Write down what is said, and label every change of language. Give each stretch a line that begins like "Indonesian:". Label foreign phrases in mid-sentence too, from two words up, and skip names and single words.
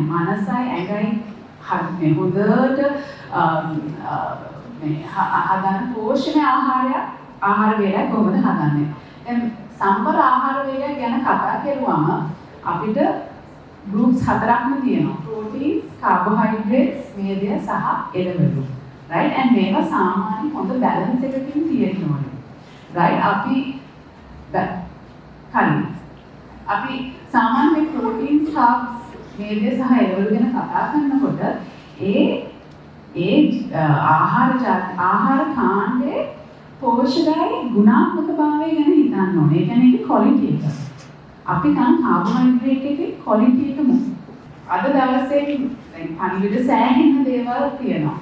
Sinhala: මනසයි ඇඟයි මේ හොඳට මේ හදන පෝෂණ ආහාර වේලක් කොහොමද හදන්නේ? දැන් සම්බර ආහාර වේලක් ගැන කතා කරුවම අපිට groups හතරක්ම තියෙනවා.
English: proteins, carbohydrates,
Sinhala: මේදය සහ එළවලු.
English: right and
Sinhala: මේවා සාමාන්‍ය හොඳ balance එකකින් තියෙන්න ඕනේ.
English: right
Sinhala: අපි සාමාන්‍ය
English: proteins, carbs,
Sinhala: මේදය සහ එළවලු ගැන කතා කරනකොට ආහාර කාණ්ඩයේ පෝෂකයි ගුණාත්මක භාවය ගැන හිතන්න ඕනේ. ඒ කියන්නේ ඒක ක්වොලිටි එක. අපි කන කාබෝහයිඩ්‍රේට් එකේ ක්වොලිටි එක අද දවසේ දැන් පණිවිඩ සෑහෙන දේවල් තියෙනවා.